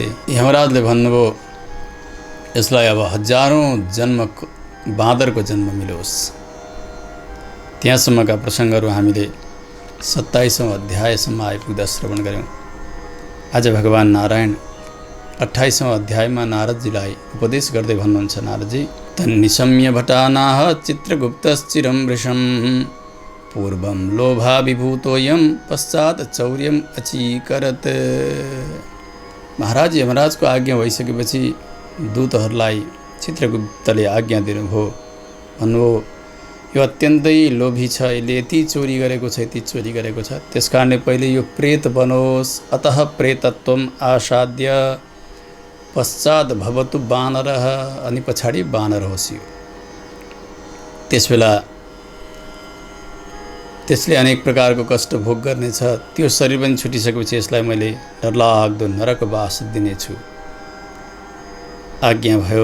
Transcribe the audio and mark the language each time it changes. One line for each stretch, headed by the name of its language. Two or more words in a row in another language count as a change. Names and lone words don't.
Nepali: यमराजले भन्नुभयो, यसलाई अब 1000औं जन्म बाँदरको जन्म मिलोस्। त्यहाँसम्मका प्रसङ्गहरू हामीले 27औं अध्यायसम्म आइपुग्दा श्रवण गऱ्यौँ। आज भगवान नारायण 28औं अध्यायमा नारदजीलाई उपदेश गर्दै भन्नुहुन्छ, नारदजी
Sanskrit: तन्निशम्य भटानाह चित्रगुप्तश्चिरं वृषं पूर्वं लोभाभिभूतोऽयं पश्चात् चौर्यम अचीकरत।
Nepali: महाराज यमराजको आज्ञा भइसकेपछि दूतहरूलाई चित्रगुप्तले आज्ञा दिनुभयो, भन्नुभयो यो अत्यन्तै लोभी छ, यसले यति चोरी गरेको छ, यति चोरी गरेको छ, त्यसकारणले पहिले यो प्रेत बनोस्।
Sanskrit: अतः प्रेतत्वम आसाद्य पश्चात भवतु बानरः,
Nepali: अनि पछाडि बानर होस् यो। त्यसबेला त्यसले अनेक प्रकारको कष्ट भोग गर्नेछ। त्यो शरीर पनि छुटिसकेपछि यसलाई मैले डरलाग्दो नरकवास दिनेछु। आज्ञा भयो।